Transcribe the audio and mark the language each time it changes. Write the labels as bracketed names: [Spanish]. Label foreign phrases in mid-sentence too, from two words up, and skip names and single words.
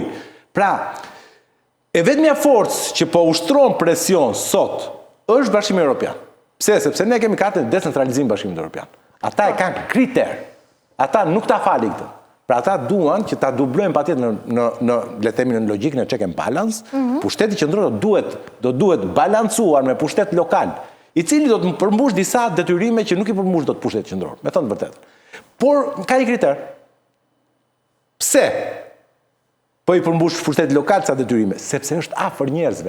[Albanian] Pra, e vetmja forcë që po ushtron presion sot është Bashkimi Evropian. Pse? Sepse ne kemi kartën e decentralizimit Bashkimit Evropian. Ata e kanë kriter. Ata nuk ta falin këtë. Pra ata duan që ta dublojnë patjetër në le të themi në logjikën e [English] check and balance, [Albanian] pushteti qendror do duhet balancuar me pushtet lokal, i cili do të përmbush disa detyrime që nuk i përmbush dot pushteti qendror, me thënë të vërtetën. Por ka një kriter. Pse? Po i përmbush pushteti lokal sa detyrime, sepse është afër njerëzve.